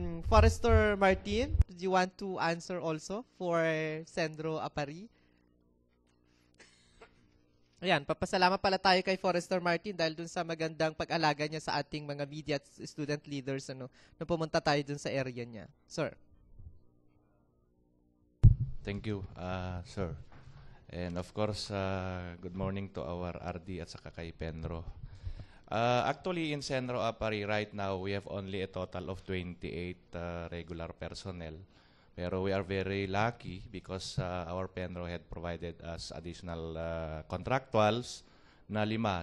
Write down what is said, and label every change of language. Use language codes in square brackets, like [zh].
[en] Forester Martin, do you want to answer also for Sendro Apari? [tl] Ayan, papasalamat pala tayo kay Forester Martin dahil dun sa magandang pag-alaga niya sa ating mga media at student leaders nung pumunta tayo dun sa area niya. [en] Sir. Thank you, sir. And of course, good morning to our RD [tl] at saka kay [en] Penro. Actually, in Senro Apari right now, we have only a total of 28 regular personnel. Pero we are very lucky because our Penro had provided us additional contractuals na 5.